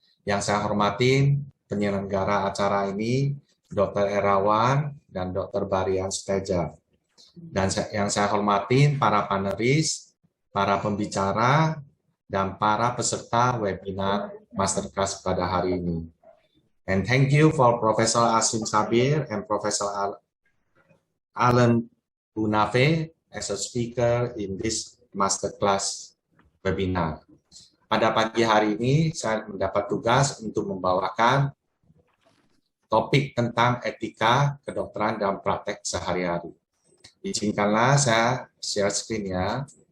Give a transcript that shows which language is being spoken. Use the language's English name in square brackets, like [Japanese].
[Indonesian] Yang saya hormati penyelenggara acara ini, Dr. Erawan dan Dr. Barlian Suteja. Dan yang saya hormati para panelis, para pembicara, dan para peserta webinar masterclass pada hari ini. [English] And thank you for Professor Ashim Shabir and Professor Ellen Bunafe as a speaker in this masterclass webinar. [Indonesian] Pada pagi hari ini, saya mendapat tugas untuk membawakan topik tentang etika kedokteran dan praktek sehari-hari. Izinkanlah saya share screen ya.